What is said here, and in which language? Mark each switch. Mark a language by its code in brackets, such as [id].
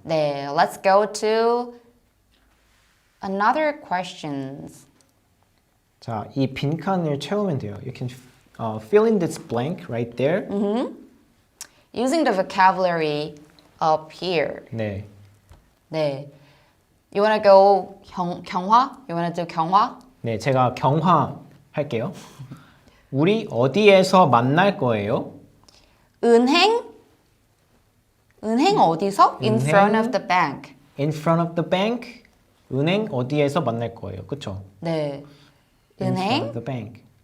[ko] 네, [en] let's go to another questions. [ko] 자, 이 빈칸을 채우면 돼요. [en] You can fill in this blank right there. Using the vocabulary up here. [ko] 네. 네. [en] You wanna go 경화? You wanna do 경화? [ko] 네, 제가 경화 할게요. 우리 어디에서 만날 거예요? 은행 어디서? In 은행? [en] front of the bank. In front of the bank. [ko] 은행 어디에서 만날 거예요? 그쵸? 네. [en] In front [ko] 은행? [en] of the bank.